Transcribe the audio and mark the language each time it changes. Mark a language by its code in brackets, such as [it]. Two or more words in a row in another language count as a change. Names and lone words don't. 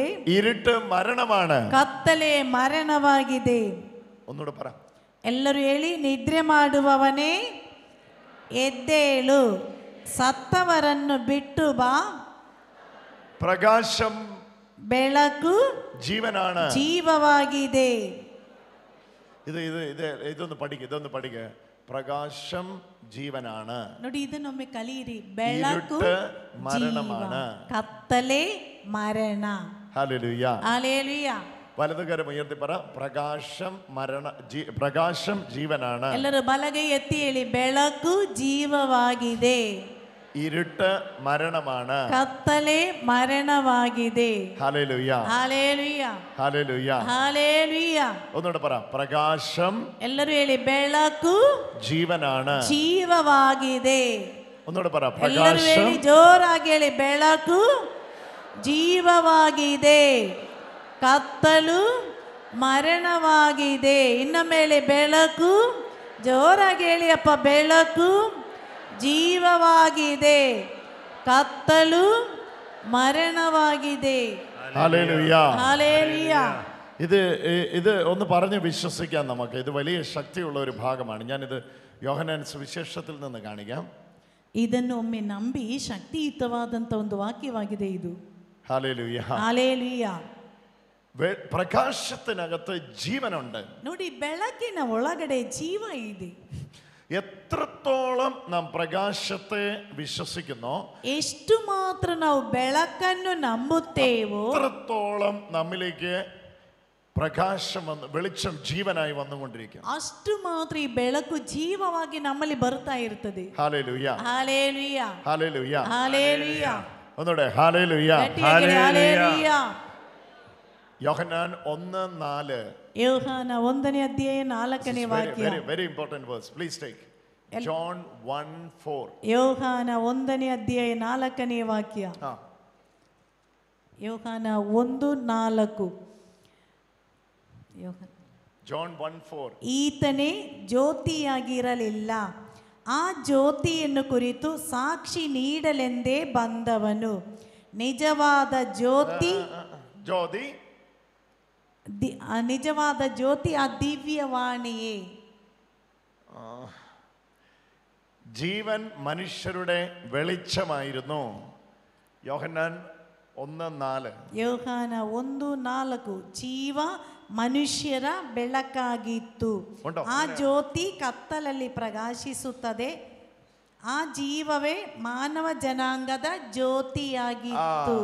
[ml] ഇരുട്ട് മരണമാണ്. [kn] ಕತ್ತಲೆ ಮರಣವಾಗಿದೆ. [ml] ഒന്നുകൂടെ പറ. [kn] ಎಲ್ಲರೂ ಹೇಳಿ, ನಿದ್ರೆ ಮಾಡುವವನೇ ಎದ್ದೇಳು, ಸತ್ತವರನ್ನು ಬಿಟ್ಟು ಬಾ, [ml] പ്രകാശം [kn] ಬೆಳಕು [ml] ജീവനാണ്. [kn] ಜೀವವಾಗಿದೆ. [ml] ഇതൊന്ന് പഠിക്കുക. പ്രകാശം ജീവനാണ്. [kn] ನೋಡಿ, ಇದನ್ನೊಮ್ಮೆ ಕಲಿಯಿರಿ. ಬೆಳಕು [ml] മരണമാണ്. [kn] ಕತ್ತಲೆ ಮರಣ. [ml] ഹല്ലേലൂയ. ഹല്ലേലൂയ. വലതുകരം ഉയർത്തി പറ, പ്രകാശം ജീവനാണ്. [kn] ಎಲ್ಲರೂ ಬಲಗೈ ಎತ್ತಿ ಹೇಳಿ, ಬೆಳಕು ಜೀವವಾಗಿದೆ, [ml] ഇരുട്ട് മരണമാണ്. [kn] ಕತ್ತಲೆ ಮರಣವಾಗಿದೆ. [ml] ഹല്ലേലൂയ. ഹല്ലേലൂയ. ഹല്ലേലൂയ. ഹല്ലേലൂയ. ഒന്നുകൂടെ പറ, പ്രകാശം [kn] ಎಲ್ಲರೂ ಹೇಳಿ, ಬೆಳಕು [ml] ജീവനാണ്. [kn] ಜೀವವಾಗಿದೆ. [ml] ഒന്നുകൂടെ പറ, [kn] ಎಲ್ಲರೂ [ml] പ്രകാശം. [kn] ಹೇಳಿ, ಜೋರಾಗಿ ಹೇಳಿ, ಬೆಳಕು ಜೀವವಾಗಿದೆ, ಕತ್ತಲು ಮರಣವಾಗಿದೆ. ಇನ್ನೊಮ್ಮೆ ಹೇಳಿ, ಬೆಳಕು. ಜೋರಾಗಿ ಹೇಳಿ ಅಪ್ಪ, ಬೆಳಕು ಜೀವವಾಗಿದೆ, ಕತ್ತಲು മരണവാಗಿದೆ. [ml] ഹല്ലേലൂയ. ഹല്ലേലൂയ. ഇത് ഒന്ന് പറഞ്ഞ് വിശ്വസിക്കാം നമുക്ക്. ഇത് വലിയ ശക്തിയുള്ള ഒരു ഭാഗമാണ്. ഞാനിത് യോഹന്നാൻ സുവിശേഷത്തിൽ നിന്ന് കാണിക്കാം. [kn] ಇದನ್ನು ಒಮ್ಮೆ ನಂಬಿ ಶಕ್ತಿಯುತವಾದಂಥ ಒಂದು ವಾಕ್ಯವಾಗಿದೆ ಇದು. [ml] ഹല്ലേലൂയ. ഹല്ലേലൂയ. പ്രകാശത്തിനകത്ത് ജീവനുണ്ട്. [kn] ನೋಡಿ, ಬೆಳಕಿನ ಒಳಗಡೆ ಜೀವ ಇದೆ. [ml] എത്രത്തോളം നാം പ്രകാശത്തെ വിശ്വസിക്കുന്നോ, [kn] ಎಷ್ಟು ಮಾತ್ರ ನಾವು ಬೆಳಕನ್ನು ನಂಬುತ್ತೇವೋ, [ml] അത്രത്തോളം നമ്മിലേക്ക് പ്രകാശം വെളിച്ചം ജീവനായി വന്നുകൊണ്ടിരിക്കും. [kn] ಅಷ್ಟು ಮಾತ್ರ ಈ ಬೆಳಕು ಜೀವವಾಗಿ ನಮ್ಮಲ್ಲಿ ಬರ್ತಾ ಇರ್ತದೆ. [ml] ഹല്ലേലൂയ. ഹല്ലേലൂയ. ഹല്ലേലൂയ. ഹല്ലേലൂയ. ഒന്നുകൂടെ ഹല്ലേലൂയ. ഹല്ലേലൂയ. യോഹന്നാൻ 1:4. [kn] യോഹന്നാൻ 1ನೇ ಅಧ್ಯಾಯ 4ನೇ ವಾಕ್ಯ. [en] Very important verse. Please take John 1:4. [kn] ಯೋಹಾನ 1ನೇ ಅಧ್ಯಾಯ 4ನೇ ವಾಕ್ಯ. ಯೋಹಾನ 1:4. [en] John 1:4. [kn] ಈತನೇ ಜ್ಯೋತಿಯಾಗಿರಲಿಲ್ಲ, ಆ ಜ್ಯೋತಿಯನ್ನು ಕುರಿತು ಸಾಕ್ಷಿ ನೀಡಲೆಂದೇ ಬಂದವನು. ನಿಜವಾದ ಜ್ಯೋತಿ ನಿಜವಾದ ಜ್ಯೋತಿ ಆ ದಿವ್ಯವಾಣಿಯೇ. [ml] ജീവൻ മനുഷ്യരുടെ വെളിച്ചമായിരുന്നു. യോഹന്നാൻ 1:4. [kn] ಯೋಹಾನ 1:4. ಜೀವ ಮನುಷ್ಯರ ಬೆಳಕಾಗಿತ್ತು, ಆ ಜ್ಯೋತಿ ಕತ್ತಲಲ್ಲಿ ಪ್ರಕಾಶಿಸುತ್ತದೆ, ಆ ಜೀವವೇ ಮಾನವ ಜನಾಂಗದ ಜ್ಯೋತಿಯಾಗಿತ್ತು.